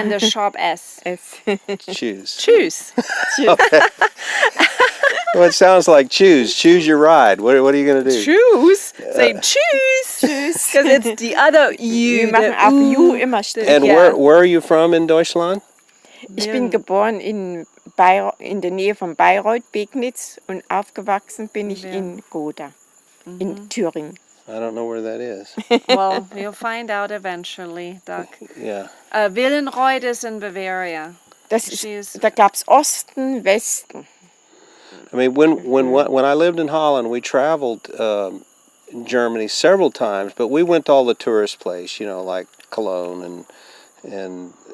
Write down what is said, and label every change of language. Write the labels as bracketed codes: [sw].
[en] and the sharp S. S. Choose. [de] Tschüss. [en] Well, it sounds like choose. Choose your ride. What are you going to do? Choose. Say tschüss. Because it's the other U. [de] Wir machen [en] the [de] auf U. U immer still. [en] And Yeah. where are you from in Deutschland? [de] Ich bin geboren in der Nähe von Bayreuth, Begnitz, und aufgewachsen bin ich in Goda, in Thüringen. [en] I don't know where that is. Well, you'll find out eventually, Doug. Yeah. Willenreuth is in Bavaria. [de] Das ist, [en] She's- [de] da gab es Osten, Westen. [en] I mean, when I lived in Holland, we traveled in Germany several times, but we went to all the tourist places, like Cologne and